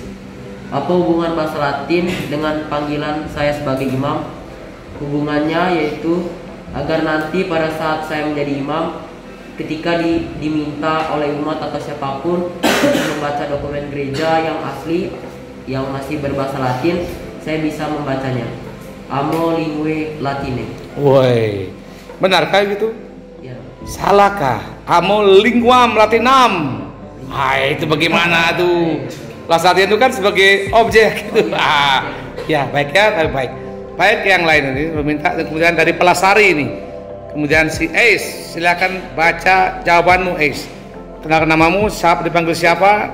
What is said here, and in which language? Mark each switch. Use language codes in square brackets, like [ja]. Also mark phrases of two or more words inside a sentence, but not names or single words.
[id] Apa hubungan bahasa Latin dengan panggilan saya sebagai imam? Hubungannya yaitu agar nanti pada saat saya menjadi imam, ketika diminta oleh umat atau siapapun untuk membaca dokumen gereja yang asli, yang masih berbahasa Latin, saya bisa membacanya. [la] Amo lingue latine. [id] Woi, benarkah gitu? Ya. Salahkah? [la] Amo linguam latinam. [id] Itu bagaimana tuh? Bahasa Latin itu kan sebagai objek gitu. Ya, baik ya, baik. Baik, yang lain ini meminta, kemudian dari Pelasari ini. Kemudian si Ace, silakan baca jawabanmu Ace. Kenalkan namamu, siapa, dipanggil siapa?